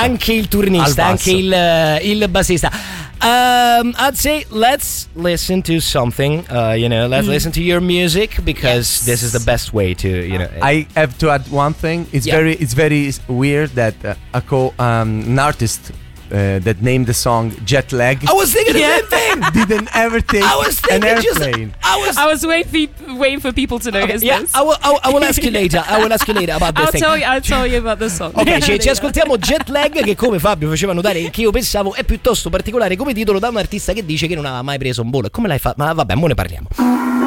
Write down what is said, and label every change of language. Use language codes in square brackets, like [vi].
[it] Anche il turnista, anche il bassista. [en] I'd say let's listen to something, you know, let's listen to your music, because yes. this is the best way to, you know. I have to add one thing. It's yeah. very weird that an artist that named the song Jet Lag. I was thinking the same thing. Didn't ever take an airplane. I was waiting for people to know his name. I will ask you later. I will ask you later about this. I'll tell you about the song. [it] Ok, ci ascoltiamo Jet Lag, che come Fabio faceva notare, che io pensavo è piuttosto particolare come titolo da un artista che dice che non aveva mai preso un volo. Come l'hai fatto? Ma vabbè, mo ne parliamo.